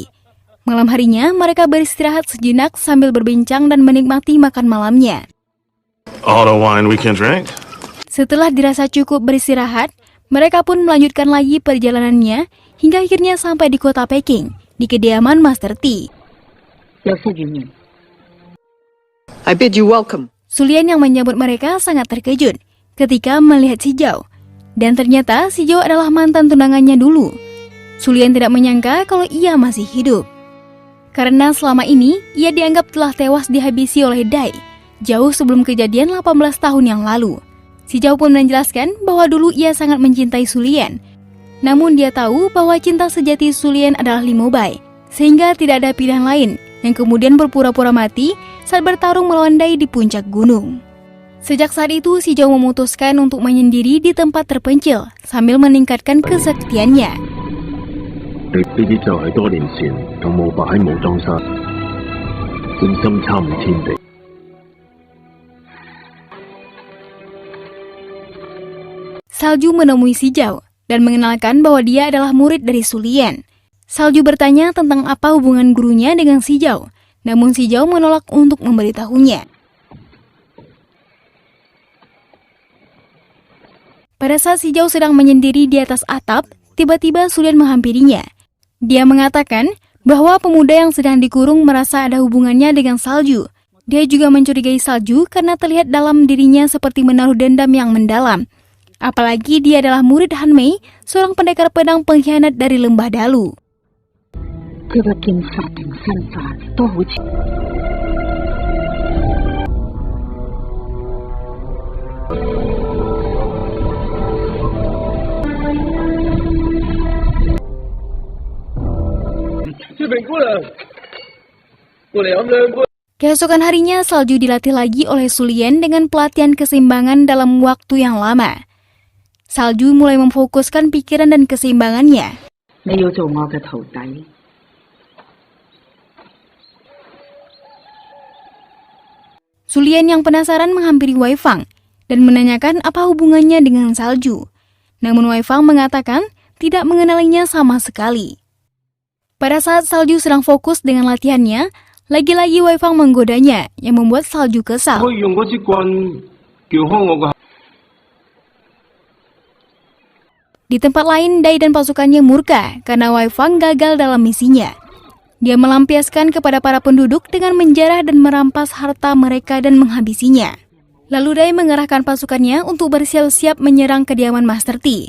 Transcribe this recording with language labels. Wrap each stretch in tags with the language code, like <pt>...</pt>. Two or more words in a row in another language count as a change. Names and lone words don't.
<id>Malam harinya, mereka beristirahat sejenak sambil berbincang dan menikmati makan malamnya.</id> <en>All the wine we can drink.</en> <id>Setelah dirasa cukup beristirahat, mereka pun melanjutkan lagi perjalanannya hingga akhirnya sampai di kota Peking, di kediaman Master T.</id> <en>I bid you welcome.</en> <id>Sulian yang menyambut mereka sangat terkejut ketika melihat Shijao. Dan ternyata Shijao adalah mantan tunangannya dulu. Sulian tidak menyangka kalau ia masih hidup. Karena selama ini, ia dianggap telah tewas dihabisi oleh Dai, jauh sebelum kejadian 18 tahun yang lalu. Shijao pun menjelaskan bahwa dulu ia sangat mencintai Sulian. Namun dia tahu bahwa cinta sejati Sulian adalah Li Mobai, sehingga tidak ada pilihan lain yang kemudian berpura-pura mati saat bertarung melawan Dai di puncak gunung. Sejak saat itu, Si Zhao memutuskan untuk menyendiri di tempat terpencil sambil meningkatkan kesaktiannya.</id> <yue>呢啲就係多年前同霧白喺武當山專心參悟天地。</yue> <id>Salju menemui Si Zhao dan mengenalkan bahwa dia adalah murid dari Su Lian. Salju bertanya tentang apa hubungan gurunya dengan Si Zhao, namun Si Zhao menolak untuk memberitahunya. Pada saat Si Zhao sedang menyendiri di atas atap, tiba-tiba Su Lian menghampirinya. Dia mengatakan bahwa pemuda yang sedang dikurung merasa ada hubungannya dengan Salju. Dia juga mencurigai Salju karena terlihat dalam dirinya seperti menaruh dendam yang mendalam. Apalagi dia adalah murid Han Mei, seorang pendekar pedang pengkhianat dari Lembah Dalu.</id> <yue>佢嘅劍法同身法都好似。月明姑娘，過嚟飲兩杯。</yue> <id>Keesokan harinya, Salju dilatih lagi oleh Su Lian dengan pelatihan keseimbangan dalam waktu yang lama. Salju mulai memfokuskan pikiran dan keseimbangannya.</id> <yue>你要做我嘅徒弟。</yue> <id>Su Lian yang penasaran menghampiri Wei Fang dan menanyakan apa hubungannya dengan Salju. Namun Wei Fang mengatakan tidak mengenalinya sama sekali. Pada saat Salju sedang fokus dengan latihannya, lagi-lagi Wei Fang menggodanya yang membuat Salju kesal.</id> <yue>可以用嗰支棍撬開我個。</yue> <id>Di tempat lain, Dai dan pasukannya murka karena Wei Fang gagal dalam misinya. Dia melampiaskan kepada para penduduk dengan menjarah dan merampas harta mereka dan menghabisinya. Lalu Dai mengerahkan pasukannya untuk bersiap-siap menyerang kediaman Master Ti.</id>